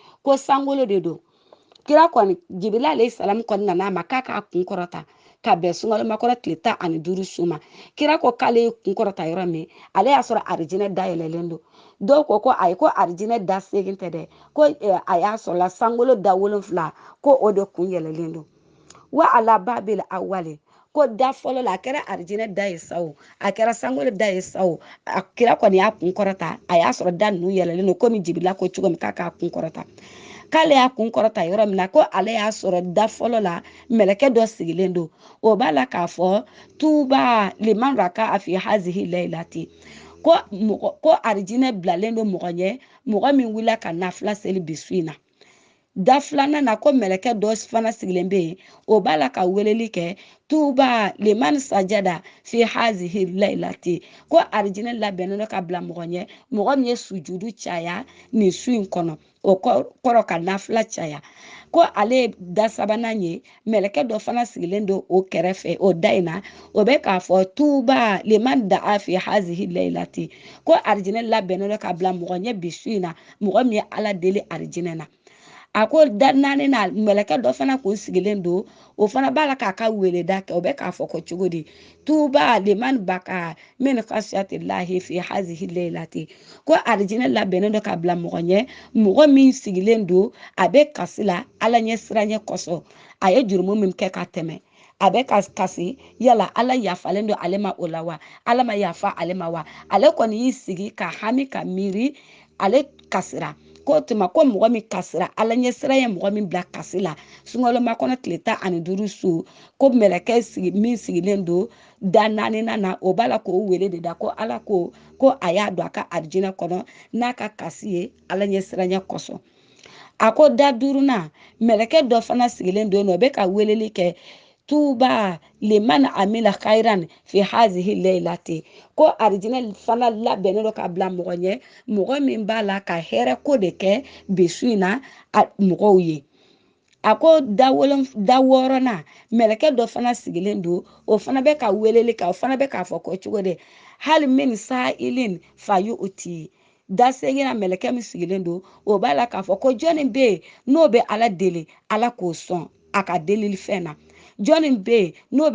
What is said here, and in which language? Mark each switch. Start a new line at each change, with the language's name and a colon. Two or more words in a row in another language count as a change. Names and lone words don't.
Bambara: ko sankolo de don kira kɔni Jibirila
Arabic: عليه السلام
Bambara: kɔni nana ma k'a k'a kun kɔrɔta ka bɛn sunkalomakɔnɔ tile 15 su ma kira ko k'ale ye kun kɔrɔta yɔrɔ min ale y'a sɔrɔ arijinɛ da yɛlɛlen don dɔw ko ayi ko arijinɛ da segin tɛ dɛ ko a y'a sɔrɔla sankolo da 7 ko o de kun yɛlɛlen don
Arabic: وعلى الباب الأول
Bambara: ko da fɔlɔ la a kɛra arijinɛ da ye sa o a kɛra sankolo da ye sa o a kira kɔni y'a kun kɔrɔta a y'a sɔrɔ da ninnu yɛlɛlen don komi Jibirila ko cogo min k'a k'a kun kɔrɔta k'ale y'a kun kɔrɔta yɔrɔ min na ko ale y'a sɔrɔ da fɔlɔ la mɛlɛkɛ dɔ sigilen don o b'a la k'a fɔ
Arabic: طوبى لمن ركع في هذه الليلة
Bambara: ko arijinɛ bilalen don mɔgɔ ɲɛ mɔgɔ min wulila ka nafila seli bi su in na da filanan na ko mɛlɛkɛ dɔ fana sigilen bɛ yen o b'a la ka weleli kɛ
Arabic: طوبى لمن سجد في هذه الليلة
Bambara: ko arijinɛ labɛnnen don ka bila mɔgɔ ɲɛ mɔgɔ min ye sujudu caya nin su in kɔnɔ o kɔrɔ ka nafila caya ko ale ye da sabanan ye mɛlɛkɛ dɔ fana sigilen don o kɛrɛfɛ o da in na o bɛ k'a fɔ
Arabic: طوبى لمن دعا في هذه الليلة
Bambara: ko arijinɛ labɛnnen don ka bila mɔgɔ ɲɛ bi su in na mɔgɔ min ye ala deli arijinɛ na a ko da naani na mɛlɛkɛ dɔ fana kun sigilen don o fana b'a la k'a ka weleda kɛ o bɛ k'a fɔ ko cogo di
Arabic: طوبى لمن بكى من خشية الله في هذه الليلة
Bambara: ko arijinɛ labɛnnen don ka bila mɔgɔ ɲɛ mɔgɔ min sigilen don a bɛ kasi la ala ɲɛ siranɲɛ kosɔn a ye jurumu min kɛ ka tɛmɛ a bɛ kasi yala ala yafalen don ale ma o la wa ala ma yafa ale ma wa ale kɔni y'i sigi ka hami ka miiri ale kasira ko tuma ko mɔgɔ min kasira ala ɲɛ siran ye mɔgɔ min bila kasi la sunkalomakɔnɔ tile 15 su ko mɛlɛkɛ min sigilen don da naaninan na o b'a la k'o wele de da ko ala ko a y'a don a ka arijinɛ kɔnɔ n'a ka kasi ye ala ɲɛ siranɲɛ kosɔn a ko da duurunan mɛlɛkɛ dɔ fana sigilen don o bɛ ka weleli kɛ
Arabic: طوبى لمن عمل خيرا في هذه الليلة
Bambara: ko arijinɛ fana labɛnnen don ka bila mɔgɔ ɲɛ mɔgɔ min b'a la ka hɛrɛ ko de kɛ bi su in na mɔgɔw ye a ko da 6nan mɛlɛkɛ dɔ fana sigilen don o fana bɛ ka weleli kɛ o fana bɛ k'a fɔ ko cogo de
Arabic: هل من سائل فيعطى
Bambara: da segin na mɛlɛkɛ min sigilen don o b'a la k'a fɔ ko jɔnni bɛ yen n'o bɛ ala deli ala k'o sɔn a ka delili fɛn na jɔnni bɛ yen n'o